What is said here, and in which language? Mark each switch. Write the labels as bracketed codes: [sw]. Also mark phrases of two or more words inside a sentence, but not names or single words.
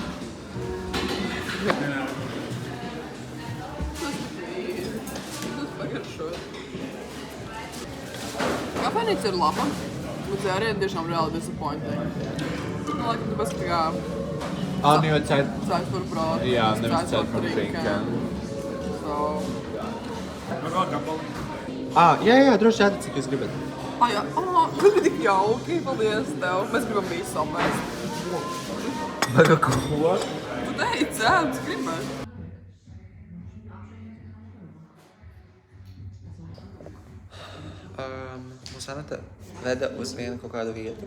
[lv] Tas pagaršot. Kafejnīca ir laba, bet dzērieni tiešām reāli disappointing. Nu, laikam, tāpēc, ka tā kā... Nu, jo [de] Zeit for brot. [lv] Jā, nevis [de] Zeit for trinken. [lv] So... Man vēl gabali. Jā, droši jādat, cik jūs gribat. Jā. Tas bija tik jauki, paldies tev. Mēs gribam visu apēst. Baga ko? Tu teici, jā, tu gribēji. Mūsu Anata veda uz vienu kaut kādu vietu.